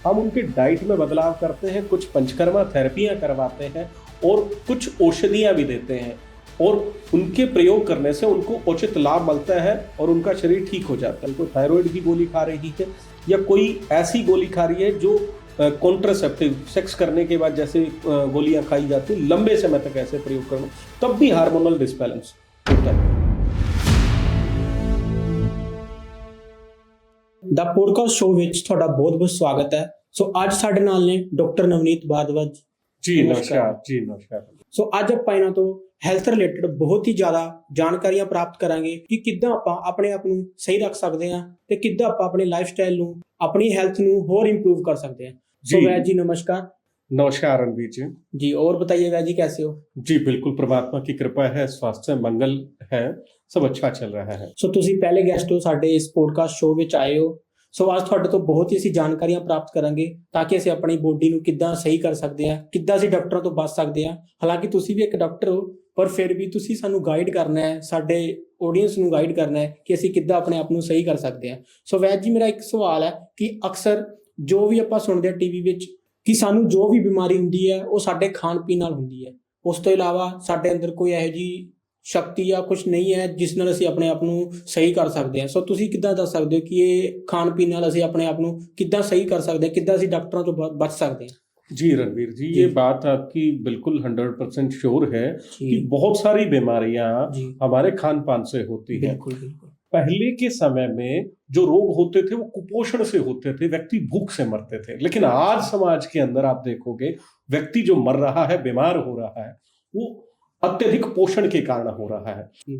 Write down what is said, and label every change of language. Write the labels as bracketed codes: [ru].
[hi] हम उनके डाइट में बदलाव करते हैं, कुछ पंचकर्मा थेरेपियां करवाते हैं और कुछ औषधियां भी देते हैं, और उनके प्रयोग करने से उनको उचित लाभ मिलता है और उनका शरीर ठीक हो जाता है। कोई थायराइड की गोली खा रही है या कोई ऐसी गोली खा रही है जो कॉन्ट्रासेप्टिव, सेक्स करने के बाद जैसे गोलियां खाई जाती है, लंबे समय तक ऐसे प्रयोग करना, तब भी हार्मोनल डिसबैलेंस होता है। [pa] द पॉडकास्ट शो ਵਿੱਚ ਤੁਹਾਡਾ ਬਹੁਤ-ਬਹੁਤ ਸਵਾਗਤ ਹੈ। ਸੋ ਅੱਜ ਸਾਡੇ ਨਾਲ ਨੇ ਡਾਕਟਰ ਨਵਨੀਤ ਭਾਰਦਵਾਜ ਜੀ ਨਮਸਕਾਰ। ਜੀ ਨਮਸਕਾਰ। ਸੋ ਅੱਜ ਆਪਾਂ ਇਹਨਾਂ ਤੋਂ ਹੈਲਥ ਰਿਲੇਟਡ ਬਹੁਤ ਹੀ ਜ਼ਿਆਦਾ ਜਾਣਕਾਰੀਆਂ ਪ੍ਰਾਪਤ ਕਰਾਂਗੇ ਕਿ ਕਿੱਦਾਂ ਆਪਾਂ ਆਪਣੇ ਆਪ ਨੂੰ ਸਹੀ ਰੱਖ ਸਕਦੇ ਹਾਂ ਤੇ ਕਿੱਦਾਂ ਆਪਾਂ ਆਪਣੇ ਲਾਈਫ ਸਟਾਈਲ ਨੂੰ, ਆਪਣੀ ਹੈਲਥ ਨੂੰ ਹੋਰ ਇੰਪਰੂव [hi] कर सकते हैं। सो वैद जी नमस्कार। नमस्कार रणवीर जी। जी और बताइए वैद जी कैसे हो? जी बिल्कुल, परमात्मा की कृपा है, स्वास्थ्य मंगल है, सब अच्छा चल रहा है। [pa] सो ਤੁਸੀਂ ਪਹਿਲੇ ਗੈਸਟ ਹੋ ਸਾਡੇ ਇਸ ਪੋਡਕਾਸਟ ਸ਼ੋ ਵਿੱਚ ਆਏ ਹੋ। ਸੋ ਅੱਜ ਤੁਹਾਡੇ ਤੋਂ ਬਹੁਤ ਹੀ ਅਸੀਂ ਜਾਣਕਾਰੀਆਂ ਪ੍ਰਾਪਤ ਕਰਾਂਗੇ ਤਾਂ ਕਿ ਅਸੀਂ ਆਪਣੀ ਬੋਡੀ ਨੂੰ ਕਿੱਦਾਂ ਸਹੀ ਕਰ ਸਕਦੇ ਹਾਂ, ਕਿੱਦਾਂ ਅਸੀਂ ਡਾਕਟਰਾਂ ਤੋਂ ਬਚ ਸਕਦੇ ਹਾਂ। ਹਾਲਾਂਕਿ ਤੁਸੀਂ ਵੀ ਇੱਕ ਡਾਕਟਰ ਹੋ, ਪਰ ਫਿਰ ਵੀ ਤੁਸੀਂ ਸਾਨੂੰ ਗਾਈਡ ਕਰਨਾ ਹੈ, ਸਾਡੇ ਆਡੀਅנס ਨੂੰ ਗਾਈਡ ਕਰਨਾ ਹੈ ਕਿ ਅਸੀਂ ਕਿੱਦਾਂ ਆਪਣੇ ਆਪ ਨੂੰ ਸਹੀ ਕਰ ਸਕਦੇ ਹਾਂ। ਸੋ ਵੈਦ ਜੀ ਮੇਰਾ ਇੱਕ ਸਵਾਲ ਹੈ ਕਿ ਅਕਸਰ ਜੋ ਵੀ ਆਪਾਂ ਸੁਣਦੇ ਹਾਂ ਟੀਵੀ ਵਿੱਚ ਕਿ ਸਾਨੂੰ ਜੋ ਵੀ ਬਿਮਾਰੀ ਹੁੰਦੀ ਹੈ ਉਹ ਸਾਡੇ ਖਾਣ ਪੀਣ ਨਾਲ ਹੁੰਦੀ ਹੈ, ਉਸ ਤੋਂ ਇਲਾਵਾ ਸਾਡੇ ਅੰਦਰ ਕੋਈ ਇਹੋ ਜਿਹੀ ਸ਼ਕਤੀ ਜਾਂ ਕੁਛ ਨਹੀਂ ਹੈ ਜਿਸ ਨਾਲ ਅਸੀਂ ਆਪਣੇ ਆਪ ਨੂੰ ਸਹੀ ਕਰ ਸਕਦੇ ਹਾਂ। ਸੋ ਤੁਸੀਂ ਕਿੱਦਾਂ ਦੱਸ ਸਕਦੇ ਹੋ ਕਿ ਇਹ ਖਾਣ ਪੀਣ ਨਾਲ ਅਸੀਂ ਆਪਣੇ ਆਪ ਨੂੰ ਕਿੱਦਾਂ ਸਹੀ ਕਰ ਸਕਦੇ ਹਾਂ, ਕਿੱਦਾਂ ਅਸੀਂ ਡਾਕਟਰਾਂ ਤੋਂ ਬਚ [hi] सकते हैं? जी रणवीर जी, ये बात आपकी बिल्कुल 100% श्योर है कि बहुत सारी बीमारियां हमारे खान पान से होती है। बिल्कुल बिल्कुल। पहले के समय में जो रोग होते थे वो कुपोषण से होते थे, व्यक्ति भूख से मरते थे। लेकिन आज समाज के अंदर आप देखोगे व्यक्ति जो मर रहा है, बीमार हो रहा है, वो अत्यधिक पोषण के कारण हो रहा है।